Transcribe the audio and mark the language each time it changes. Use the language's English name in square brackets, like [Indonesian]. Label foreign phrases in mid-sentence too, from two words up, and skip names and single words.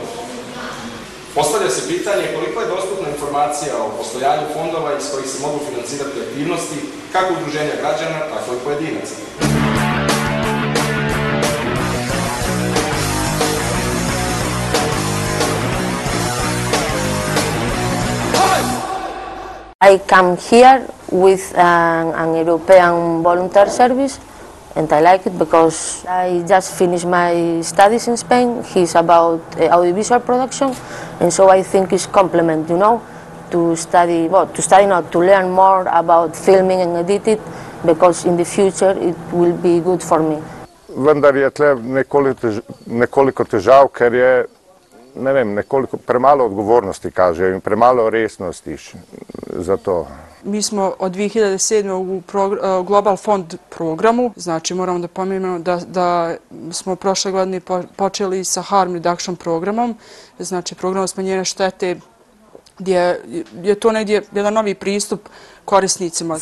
[Bosnian] Postavlja se pitanje koliko je dostupna informacija o postojanju fondova iz kojih se mogu financirati aktivnosti kako udruženja građana, tako i pojedinaca. [English] I come here with an European volunteer service and I like it because I just finished my studies in Spain. He's about audiovisual production and so I think it's complement, you know, to learn more about filming and editing because in the future it will be good for me. [Slovenian] Vendar je tle nekoliko težav, ker je premalo odgovornosti, kaže, in premalo resnosti za to. [Bosnian] Mi smo od 2007. u Global Fond programu, znači moramo da pomenemo da smo prošle godine počeli sa [English] Harm Reduction [Bosnian] programom, znači programom smanjenja štete, gdje je to negdje jedan novi pristup korisnicima.